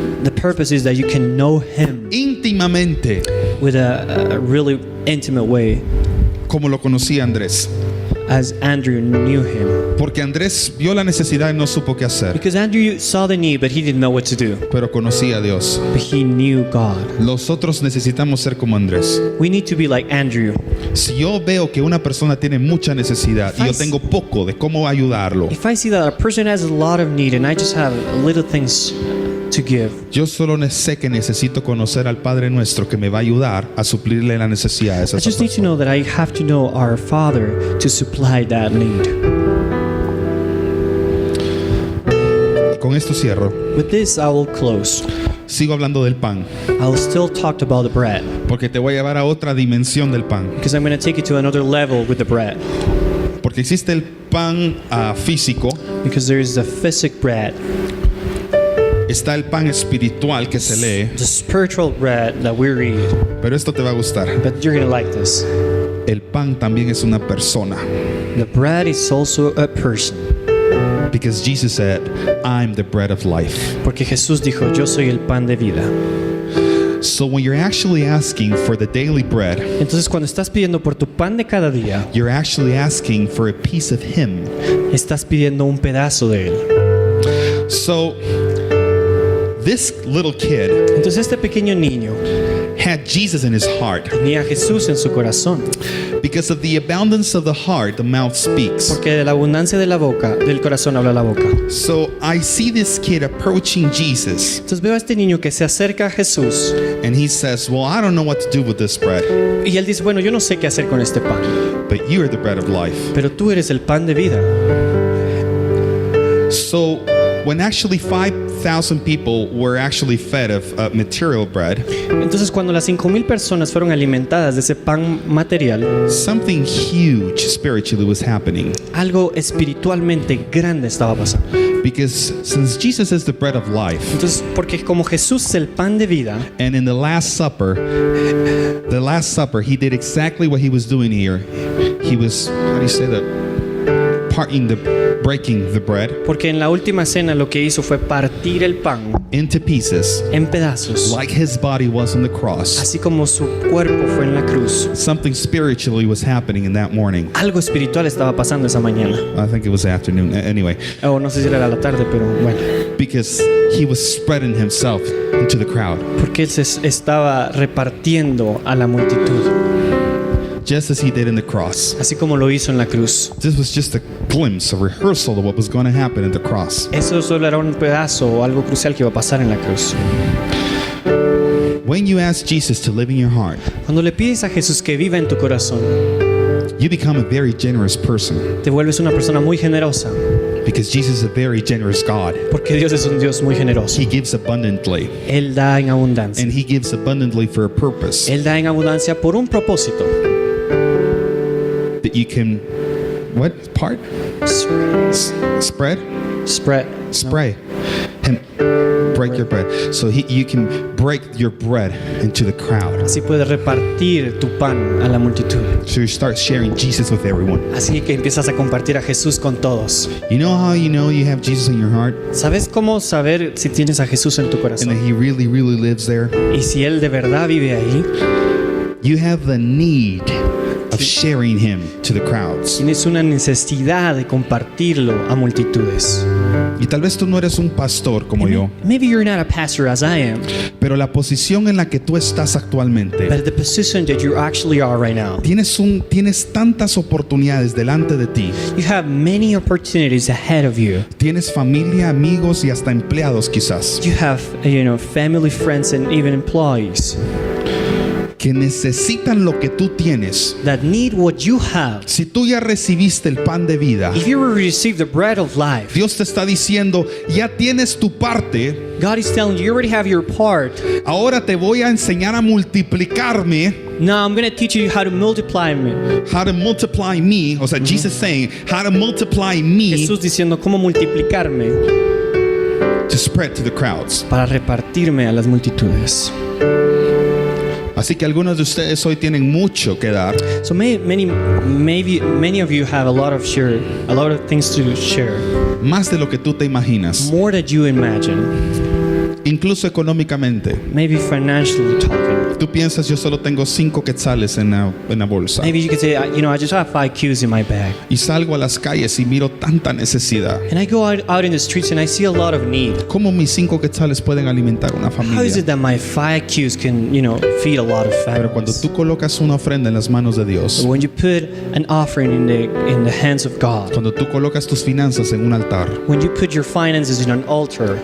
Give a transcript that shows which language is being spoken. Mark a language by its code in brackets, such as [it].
[en] The purpose is that you can know Him [es] íntimamente, [en] with a really intimate way, [es] como lo conocía Andrés. [en] as Andrew knew Him. [es] Porque Andrés vio la necesidad y no supo qué hacer, [en] Because Andrew saw the need, but he didn't know what to do. [es] pero conocía a Dios. [en] But he knew God. [es] Nosotros necesitamos ser como Andrés. [en] We need to be like Andrew. [es] Si yo veo que una persona tiene mucha necesidad y yo tengo poco de cómo ayudarlo, [en] If I see that a person has a lot of need and I just have little things to give, [es] yo solo sé que necesito conocer al Padre Nuestro que me va a ayudar a suplirle la necesidad a esa [en] I just need to [es] persona. [en] know that I have to know our Father to supply that need. [es] Y con esto cierro. [en] With this, I will close. [es] Sigo hablando del pan, [en] I will still talk about the bread, [es] porque te voy a llevar a otra dimensión del pan. [en] because I'm going to take you to another level with the bread. [es] Porque existe el pan físico, [en] Because there is the physical bread, [es] está el pan espiritual que se lee, [en] the spiritual bread that we read. [es] pero esto te va a gustar. [en] But you're going to like this. [es] El pan también es una persona. [en] The bread is also a person. Because Jesus said, I'm the bread of life. [es] Porque Jesús dijo, yo soy el pan de vida. [en] So when you're actually asking for the daily bread, [es] Entonces cuando estás pidiendo por tu pan de cada día, [en] you're actually asking for a piece of Him. [es] estás pidiendo un pedazo de él. [en] So this little kid [es] Entonces este pequeño niño [en] had Jesus in his heart. [es] tenía a Jesús en su corazón. [en] Because of the abundance of the heart, the mouth speaks. [es] Porque de la abundancia de la boca, del corazón habla la boca. [en] So I see this kid approaching Jesus, [es] Entonces veo a este niño que se acerca a Jesús [en] and he says, well, I don't know what to do with this bread, [es] y él dice, bueno, yo no sé qué hacer con este pan, [en] but you are the bread of life. [es] pero tú eres el pan de vida. [en] So when actually 5,000 people were actually fed of material bread, [es] Entonces cuando las 5,000 personas fueron alimentadas de ese pan material, [en] something huge spiritually was happening. [es] algo espiritualmente grande estaba pasando. [en] Because since Jesus is the bread of life, [es] Entonces, porque como Jesús es el pan de vida, [en] and in the Last Supper, he did exactly what he was doing here. He was, how do you say that? Breaking the bread [es] porque en la última cena lo que hizo fue partir el pan [en] into pieces, [es] en pedazos, [en] like his body was on the cross. [es] así como su cuerpo fue en la cruz. [en] Something spiritually was happening in that morning. [es] Algo espiritual estaba pasando esa mañana. [en] I think it was afternoon. Anyway, [es] O no sé si era la tarde, pero bueno. [en] because he was spreading himself into the crowd, [es] Porque él se estaba repartiendo a la multitud, [en] just as he did in the cross. [es] así como lo hizo en la cruz. [en] This was just a glimpse, a rehearsal of what was going to happen at the cross. [es] Eso solo era un pedazo o algo crucial que iba a pasar en la cruz. [en] When you ask Jesus to live in your heart, [es] Cuando le pides a Jesús que viva en tu corazón, [en] you become a very generous person [es] te vuelves una persona muy generosa, [en] because Jesus is a very generous God. [es] porque Dios es un Dios muy generoso. [en] He gives abundantly, [es] Él da en abundancia. [en] and He gives abundantly for a purpose [es] Él da en abundancia por un propósito. [en] that you can, what part? Spread? Spread. Spray. And break your bread. So you can break your bread into the crowd. [es] Así puedes repartir tu pan a la multitud. [en] So you start sharing Jesus with everyone. [es] Así que empiezas a compartir a Jesús con todos. [en] You know you have Jesus in your heart [es] ¿Sabes cómo saber si tienes a Jesús en tu [en] and [es] corazón? [en] that He really, really lives there? [es] Y si Él de verdad vive ahí, [en] You have the need of sharing Him to the crowds. [es] tienes una necesidad de compartirlo a multitudes. Y tal vez tú no eres un pastor como yo, [en] Maybe you're not a pastor as I am, [es] pero la posición en la que tú estás actualmente, [en] but the position that you actually are right now, [es] tienes tantas oportunidades delante de ti. [en] you have many opportunities ahead of you. [es] Tienes familia, amigos y hasta empleados quizás [en] You have, family, friends, and even employees [es] que necesitan lo que tú tienes. [en] that need what you have. [es] Si tú ya recibiste el pan de vida, [en] If you receive the bread of life, [es] Dios te está diciendo, ya tienes tu parte, [en] God is telling you, you already have your part. [es] ahora te voy a enseñar a multiplicarme, [en] Now I'm going to teach you how to multiply me. how to multiply me, [es] o sea, [en] Jesus saying, how to multiply me [es] Jesús diciendo cómo multiplicarme [en] to spread to the crowds. [es] para repartirme a las multitudes. Así que algunos de ustedes hoy tienen mucho que dar, [en] So many of you have a lot of things to share, [es] más de lo que tú te imaginas, [en] more than you imagine. [es] incluso económicamente. [en] Maybe financially talking. [es] Tú piensas, yo solo tengo 5 quetzales en la bolsa. [en] Maybe you could say, I just have 5 Qs in my bag, [es] Y salgo a las calles y miro tanta necesidad. [en] and I go out in the streets and I see a lot of need. [es] ¿Cómo mis 5 quetzales pueden alimentar una [en] How is [es] familia? [en] it that my 5 Qs can, feed a lot of [es] Pero cuando [en] families? [es] tú colocas una ofrenda en las manos de Dios, [en] When you put an offering in the hands of God, [es] cuando tú colocas tus finanzas en un altar, [en] when you put your finances in an altar,